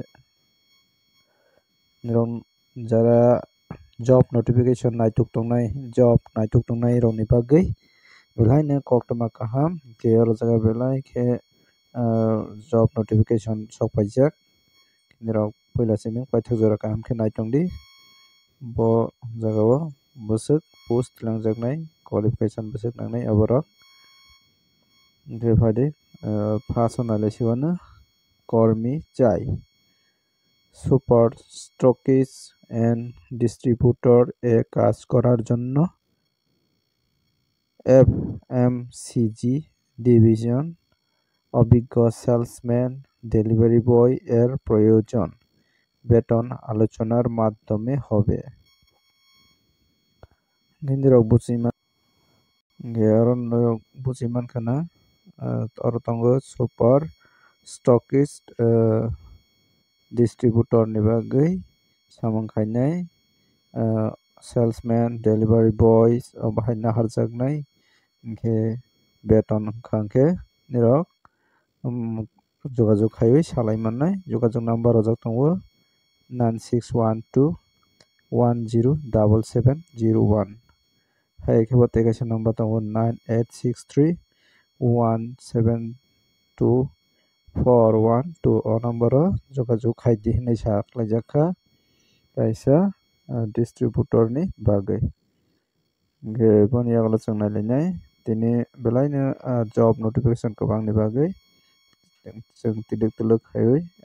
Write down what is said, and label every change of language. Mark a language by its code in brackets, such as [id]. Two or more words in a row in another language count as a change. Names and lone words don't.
[trp] nirong jara job notification naituk tongnai job naituk tongnai roni bagui belai ne koktoma kaham ke aro jaga belai ke job notification sokpaijak nirok puila simi paithak jora kaham khe naitongdi bo jagao bwswk post langjaknai qualification bwswk nangnai aborok faide first naile siwano [bn] কর্মী চাই [en] super stockis and distributor [bn] এ কাজ করার জন্য [en] FMCG division [bn] অভিজ্ঞ [en] salesman delivery boy [bn] এর প্রয়োজন বেতন আলোচনার মাধ্যমে হবে [trp] হিন্দিরক বুঝিমান গেয়ারন বুঝিমান খানা অরতঙ্গ [en] super stockist distributor [trp] ni bagui samung khainai [en] salesman delivery boys [trp] bahai naharjaknai hingke beton khangkhe nirok jogajog khaiwi salai mannai jogajog number rojak tongo 9612107701 hai khebo tekesa number tongo 9863172412 o number jogajog khaidi hinui saklaijak kaisa distributor ni bagui ge boni agalo chung nailainai tini belai no job notification kwbang ni bagui chung tilik tuluk khaiwi